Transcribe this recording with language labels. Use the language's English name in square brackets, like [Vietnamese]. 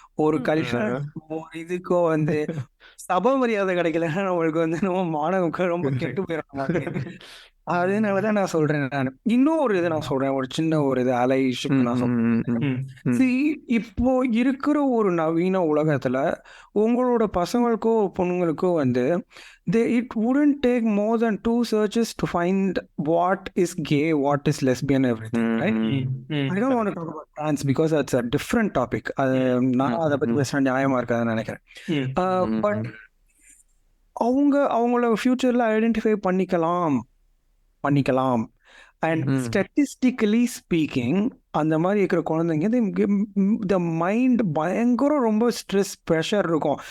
[Tamil] ஒரு கல்ச்சர் இதுக்கோ வந்து சபை மரியாதை கிடைக்கலன்னா நம்மளுக்கு வந்து நம்ம மாணவர்கள் ரொம்ப கெட்டு போயிடுறாங்க. அதனாலதான் நான் சொல்றேன். நான் இன்னும் ஒரு இதை நான் சொல்றேன், ஒரு சின்ன ஒரு இது அலை இஷ்யூ நான் சொல்றேன். இப்போ இருக்கிற ஒரு நவீன உலகத்துல உங்களோட பசங்களுக்கோ பொண்ணுங்களுக்கோ வந்து [English] it wouldn't take more than 2 searches to find what is gay, what is lesbian, everything, right? I don't want to talk about trans because that's a different topic. [Tamil] நான் அதை பத்தி பேச நியாயமா இருக்காதுன்னு நினைக்கிறேன். பட் அவங்கள ஃபியூச்சர்ல ஐடென்டிஃபை பண்ணிக்கலாம். அண்ட் ஸ்டாட்டிஸ்டிக்கலி ஸ்பீக்கிங் அந்த மாதிரி இருக்கிற குழந்தைங்க [English] the mind [Tamil] பயங்கர ரொம்ப ஸ்ட்ரெஸ் ப்ரெஷர் இருக்கும்.